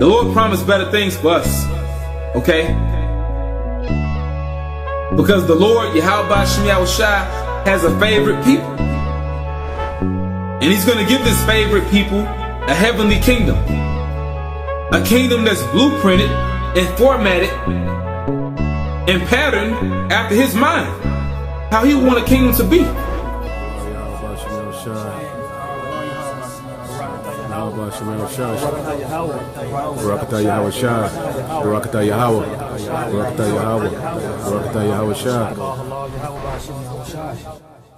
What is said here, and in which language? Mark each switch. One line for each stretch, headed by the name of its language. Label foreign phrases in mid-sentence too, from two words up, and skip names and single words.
English: The Lord promised better things for us, okay? Because the Lord, Yahweh Shem Yahushua, has a favorite people. And he's going to give this favorite people a heavenly kingdom. A kingdom that's blueprinted and formatted and patterned after his mind. How he would want a kingdom to be. Barakatah Yahweh Shah, Barakatah Yahweh, Barakatah Yahweh, Barakatah Yahweh Shah.